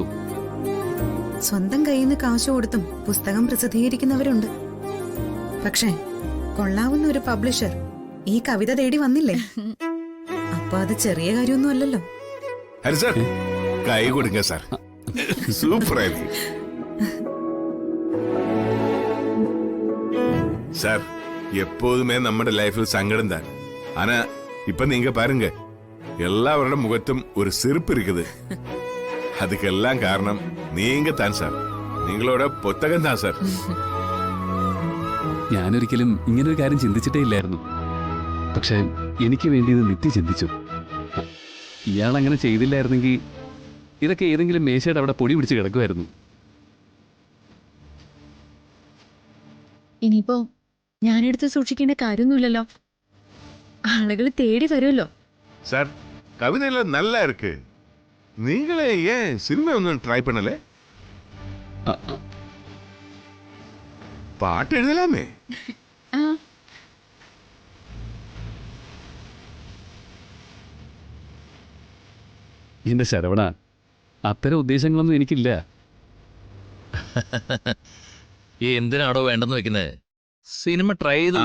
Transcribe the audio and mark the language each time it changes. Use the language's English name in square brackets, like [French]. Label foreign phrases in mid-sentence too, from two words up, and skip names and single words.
[Malayalam] സ്വന്തം കയ്യിൽ നിന്ന് കാശ് കൊടുത്തും പുസ്തകം പ്രസിദ്ധീകരിക്കുന്നവരുണ്ട്. പക്ഷേ കൊള്ളാവുന്ന ഒരു പബ്ലിഷർ ഈ കവിത തേടി വന്നില്ലേ? അപ്പൊ അത് ചെറിയ കാര്യമൊന്നും അല്ലല്ലോ. ഹരി സാർ, [Tamil] கை கொடுங்க சார். [Malayalam] സൂപ്പർ ആയിരുന്നു சார். [Tamil] எப்போதுமே நம்ம லைஃப்ல சங்கடம் தான். ஆனா இப்ப நீங்க பாருங்க, எல்லாரோட முகத்தும் ஒரு சிரிப்பு இருக்குது. அதுக்கெல்லாம் காரணம் நீங்க தான் சார். [Malayalam] നിങ്ങളോட പുസ്തകം താ സാർ. ഞാനൊരിക്കലും ഇങ്ങനൊരു കാര്യം ചിന്തിച്ചിട്ടേ ഇല്ലായിരുന്നു. പക്ഷെ എനിക്ക് വേണ്ടി ഇത് നിത്യ ചിന്തിച്ചു. ഇയാൾ അങ്ങനെ ചെയ്തില്ലായിരുന്നെങ്കിൽ ഇതൊക്കെ ഏതെങ്കിലും മേശയുടെ അവിടെ പൊടി പിടിച്ച് കിടക്കുമായിരുന്നു. ഇനിയിപ്പോ ഞാനെടുത്ത് സൂക്ഷിക്കേണ്ട കാര്യമൊന്നുമില്ലല്ലോ. ആളുകൾ തേടി വരുമല്ലോ. [Tamil] சார், கவிதையெல்லாம் நல்லா இருக்கு. நீங்களே ஏன் சினிமா ஒன்றும் ட்ரை பண்ணல? பாட்டு எழுதலாமே. [Malayalam] എന്റെ ശരവണ, അത്തരം ഉദ്ദേശങ്ങളൊന്നും എനിക്കില്ല. എന്തിനാടോ വേണ്ടെന്ന് വെക്കുന്നത്? സിനിമ ട്രൈ ചെയ്തു.